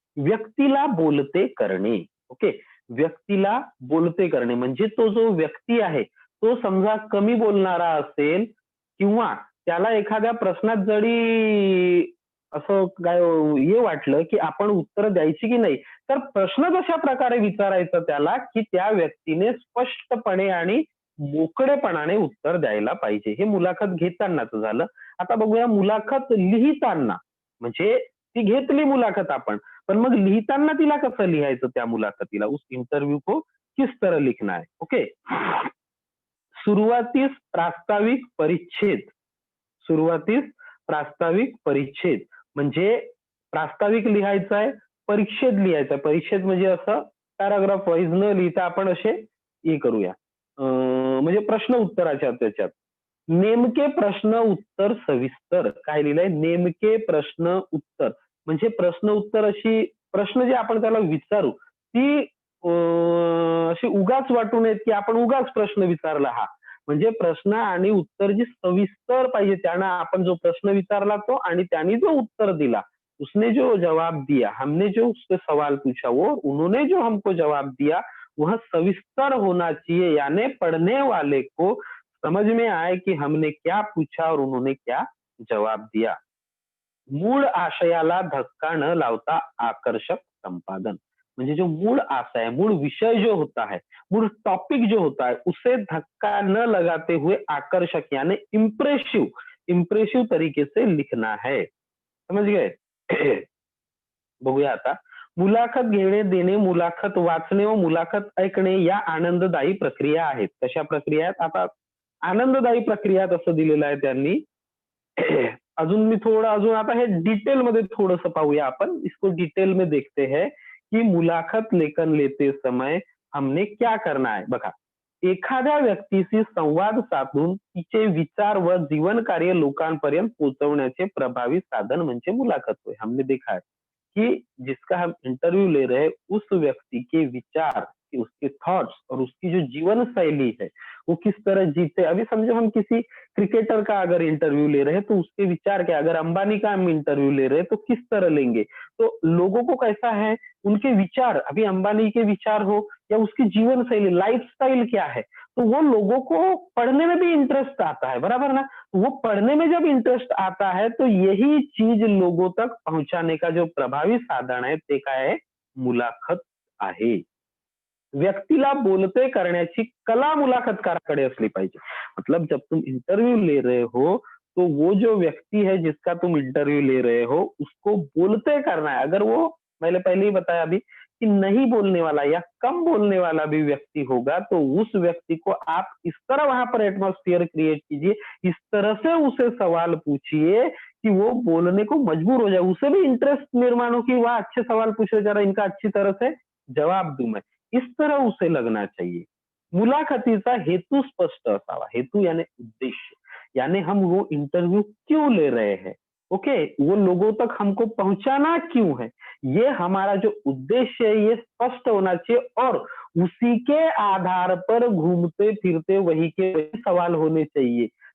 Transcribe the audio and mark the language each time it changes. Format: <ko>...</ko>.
<mr>व्यक्तीला बोलते करणे, ओके, व्यक्तीला बोलते करणे म्हणजे तो जो व्यक्ती आहे तो समजा कमी बोलणारा असेल किंवा त्याला एखाद्या प्रश्नात जरी असं काय हे वाटलं की आपण उत्तर द्यायची की नाही, तर प्रश्न अशा प्रकारे विचारायचा त्याला की त्या व्यक्तीने स्पष्टपणे आणि मोकळेपणाने उत्तर द्यायला पाहिजे. हे मुलाखत घेतानाच झालं. आता बघूया मुलाखत लिहिताना. म्हणजे ती घेतली मुलाखत आपण, पण मग लिहिताना तिला कसं लिहायचं त्या मुलाखतीला?</mr> <hi>उस इंटरव्यू को किस तरह लिखना है?</hi> <mr>ओके. सुरुवातीस प्रास्ताविक परिच्छेद. सुरुवातीस प्रास्ताविक परिच्छेद म्हणजे प्रास्ताविक लिहायचा आहे, परिच्छेद लिहायचा आहे. परिच्छेद म्हणजे असं पॅराग्राफ वाईज न लिहिता आपण असे हे करूया. म्हणजे प्रश्न उत्तराच्या त्याच्यात. नेमके प्रश्न उत्तर सविस्तर. काय लिहिलंय? नेमके प्रश्न उत्तर. म्हणजे प्रश्न उत्तर अशी प्रश्न जे आपण त्याला विचारू ती अशी उगाच वाटू नयेत की आपण उगाच प्रश्न विचारला हा. म्हणजे प्रश्न आणि उत्तर जी सविस्तर पाहिजे. त्यानं आपण जो प्रश्न विचारला तो आणि त्यांनी जो उत्तर दिला,</mr> <hi>उसने जो जवाब दिया, हमने जो उससे सवाल पूछा वो उन्होंने जो हमको जवाब दिया वह सविस्तर होना चाहिए, यानी पढ़ने वाले को समझ में आए कि हमने क्या पूछा और उन्होंने क्या जवाब दिया.</hi> <mr>मूळ आशयाला धक्का न लावता आकर्षक संपादन.</mr> <hi>म्हणजे जो मूळ आशय है, मूळ विषय जो होता है, मूळ टॉपिक जो होता है, उसे धक्का न लगाते हुए आकर्षक यानी इम्प्रेसिव इम्प्रेसिव तरीके से लिखना है. समझ गए?</hi> <mr>बघूया आता. मुलाखत घेणे, देणे, मुलाखत वाचणे व मुलाखत ऐकणे या आनंददायी प्रक्रिया आहेत. कशा प्रक्रिया आहेत? आता आनंददायी प्रक्रिया असं दिलेलं आहे त्यांनी. अजून मी थोडं अजून आता हे डिटेल मध्ये थोडंसं पाहूया आपण.</mr> <hi>इसको डिटेल में देखते हैं की मुलाखत लेखन लेते समय हमने क्या करना है.</hi> <mr>बघा, एखाद्या व्यक्तीशी संवाद साधून तिचे विचार व जीवन कार्य लोकांपर्यंत पोहोचवण्याचे प्रभावी साधन म्हणजे मुलाखत होय.</mr> <hi>हमने देखा है कि जिसका हम इंटरव्यू ले रहे हैं उस व्यक्ति के विचार, उसके थॉट्स और उसकी जो जीवन शैली है वो किस तरह जीते. अभी समझो हम किसी क्रिकेटर का अगर इंटरव्यू ले रहे हैं तो उसके विचार क्या, अगर अंबानी का हम इंटरव्यू ले रहे हैं तो किस तरह लेंगे. तो लोगों को कैसा है, उनके विचार, अभी अंबानी के विचार हो या उसकी जीवन शैली, लाइफस्टाइल क्या है, तो वो लोगों को पढ़ने में भी इंटरेस्ट आता है, बराबर ना. वो पढ़ने में जब इंटरेस्ट आता है तो यही चीज लोगों तक पहुंचाने का जो प्रभावी साधन</hi> <mr>आहे ते काय आहे, मुलाखत आहे. व्यक्तीला बोलते करण्याची कला मुलाखतकाराकडे असली पाहिजे.</mr> <hi>मतलब जब तुम इंटरव्यू ले रहे हो तो वो जो व्यक्ति है जिसका तुम इंटरव्यू ले रहे हो उसको बोलते करना है. अगर वो मैंने पहले ही बताया अभी कि नहीं बोलने वाला या कम बोलने वाला भी व्यक्ति होगा तो उस व्यक्ति को आप इस तरह वहां पर एटमॉस्फेयर क्रिएट कीजिए, इस तरह से उसे सवाल पूछिए कि वो बोलने को मजबूर हो जाए, उसे भी इंटरेस्ट निर्माण हो कि वह अच्छे सवाल पूछ रहे, जरा इनका अच्छी तरह से जवाब दूं मैं. इस तरह उसे लगना चाहिए.</hi> <mr>मुलाखतीचा हेतू स्पष्ट असावा.</mr> <hi>हेतू यानी उद्देश्य, यानी हम वो इंटरव्यू क्यों ले रहे हैं, ओके, वो लोगों तक हमको पहुंचाना क्यों है, ये हमारा जो उद्देश्य है ये स्पष्ट होना चाहिए और उसी के आधार पर घूमते फिरते वही के वही सवाल होने चाहिए.</hi>